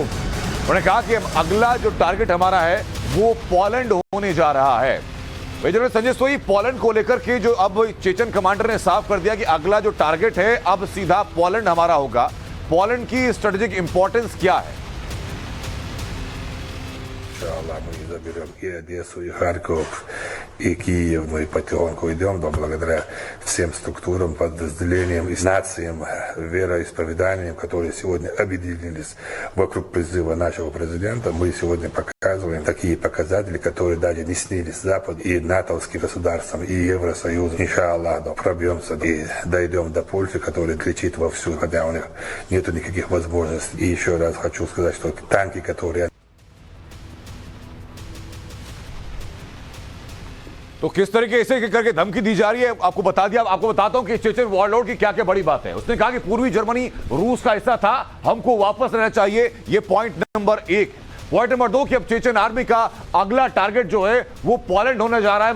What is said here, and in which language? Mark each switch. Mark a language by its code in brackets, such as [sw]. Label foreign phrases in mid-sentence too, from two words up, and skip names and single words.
[hi] उन्होंने कहा कि अब अगला जो टारगेट हमारा है वो पोलैंड होने जा रहा है। मेजर संजय सोई, पोलैंड को लेकर के जो अब चेचन कमांडर ने साफ कर दिया कि अगला जो टारगेट है अब सीधा पोलैंड हमारा होगा। पोलैंड की [en] strategic importance [hi] क्या है? [ru] Иншаллах, мы заберем и Одессу, и Харьков, и Киев. Мы потихоньку идем, но благодаря всем структурам, подразделениям и нациям, вероисповеданиям, которые сегодня объединились вокруг призыва нашего президента, мы сегодня показываем такие показатели, которые даже не снились Западу и натовским государствам, и Евросоюзу. Иншаллах, да, пробьемся и дойдем до Польши, которая кричит вовсю, хотя у них нету никаких возможностей. И еще раз хочу сказать, что танки, которые [hi] तो किस तरीके से करके धमकी दी जा रही है आपको बता दिया। आपको बताता हूं कि [en] Chechen warlord [hi] की क्या क्या बड़ी बात है। उसने कहा कि पूर्वी जर्मनी रूस का हिस्सा था, हमको वापस लेना चाहिए। ये [en] point number [hi] 1। [en] point number [hi] 2 कि अब [en] Chechen army [hi] का अगला टारगेट जो है वो पोलैंड होने जा रहा है।